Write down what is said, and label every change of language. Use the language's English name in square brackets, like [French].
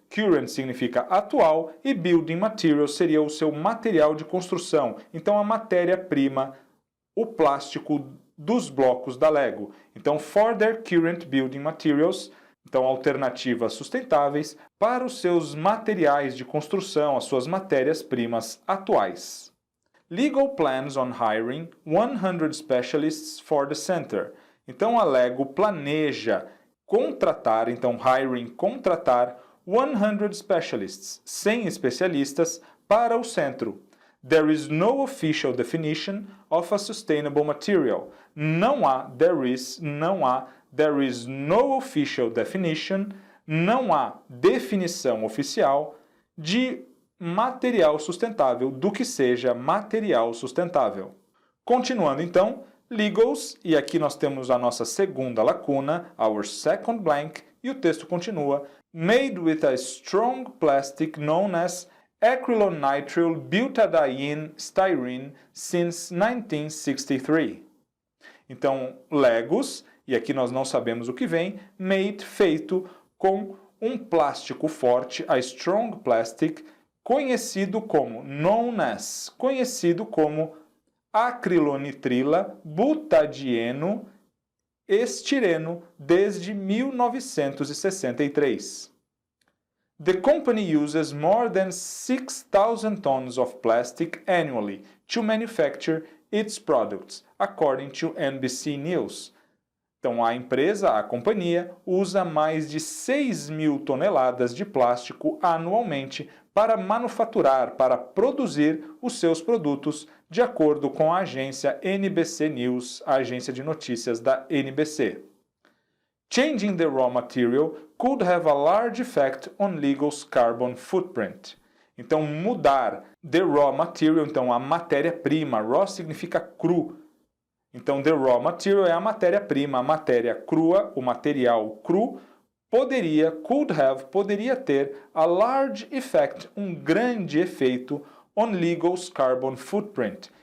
[Portuguese] Current significa atual e [English] building materials [Portuguese] seria o seu material de construção. Então a matéria-prima, o plástico dos blocos da Lego. Então [English] for their current building materials, [Portuguese] então alternativas sustentáveis para os seus materiais de construção, as suas matérias-primas atuais. [English] Lego plans on hiring 100 specialists for the center. [Portuguese] Então a Lego planeja contratar, então hiring, contratar [English] 100 specialists, [Portuguese] 100 especialistas para o centro. [English] There is no official definition of a sustainable material. [Portuguese] Não há, [English] there is no official definition, [Portuguese] não há definição oficial de material sustentável, do que seja material sustentável. Continuando então, Legos, e aqui nós temos a nossa segunda lacuna, [English] our second blank, [Portuguese] e o texto continua, [English] made with a strong plastic known as acrylonitrile butadiene styrene since 1963. [Portuguese] Então, Legos, e aqui nós não sabemos o que vem, made, feito com um plástico forte, [English] a strong plastic, [Portuguese] conhecido como [English] known as, [Portuguese] conhecido como acrilonitrila, butadieno, estireno, desde 1963. [English] The company uses more than 6,000 tons of plastic annually to manufacture its products, according to NBC News. [Portuguese] Então, a empresa, a companhia, usa mais de 6.000 toneladas de plástico anualmente para manufaturar, para produzir os seus produtos, de acordo com a agência NBC News, a agência de notícias da NBC. [English] Changing the raw material could have a large effect on Legal's carbon footprint. [Portuguese] Então, mudar [English] the raw material, [Portuguese] então a matéria-prima, raw significa cru. Então, [English] the raw material [Portuguese] é a matéria-prima, a matéria crua, o material cru, poderia ter [English] a large effect, [Portuguese] um grande efeito [English] on Legal's carbon footprint.